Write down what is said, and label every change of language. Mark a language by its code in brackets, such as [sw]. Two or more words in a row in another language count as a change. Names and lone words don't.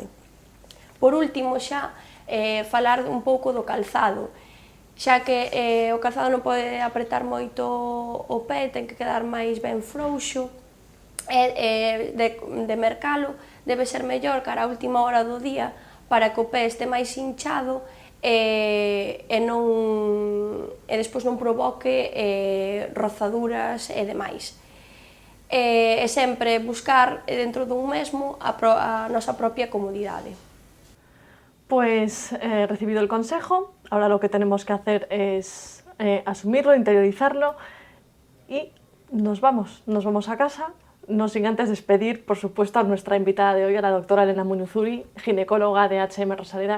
[gl] Por último, xa, falar un pouco do calzado, xa que o calzado non pode apretar moito o pé, ten que quedar máis ben frouxo, e de mercalo debe ser mellor cara a última hora do día para que o pé este máis hinchado e despois non provoque rozaduras e demais. E sempre buscar dentro dun mesmo a nosa propia comodidade. [es] Pues recibido el consejo, ahora lo que tenemos que hacer es asumirlo, interiorizarlo y nos vamos a casa, no sin antes despedir, por supuesto, a nuestra invitada de hoy, a la doctora Elena Muñozuri, ginecóloga de HM Rosaleda.